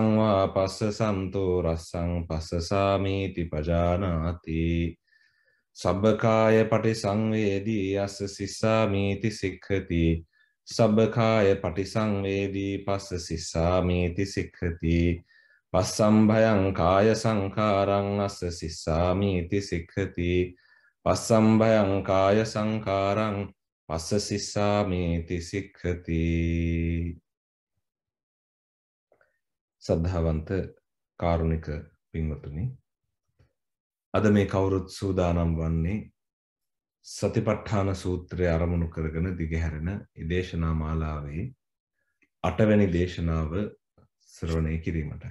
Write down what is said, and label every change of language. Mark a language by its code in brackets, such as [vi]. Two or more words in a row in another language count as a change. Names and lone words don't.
[pi] වා පස්ස සන්තෝ රස්සං පස්ස සාමීති පජානාති සබ්බකාය පටිසංවේදී අස්ස සිස්සාමීති සික්ඛති සබ්බකාය පටිසංවේදී පස්ස සිස්සාමීති සික්ඛති පස්සම්භයං කාය සංඛාරං අස්ස සිස්සාමීති සික්ඛති පස්සම්භයං කාය සංඛාරං පස්ස සිස්සාමීති සික්ඛති [si] සද්ධාවන්ත කාරුණික පින්වතුනි අද මේ කවුරුත් සූදානම් වන්නේ සතිපට්ඨාන සූත්‍රය අරමුණු කරගෙන දිගහැරෙන දේශනා මාලාවේ 8 වෙනි දේශනාව ශ්‍රවණය කිරීමටයි.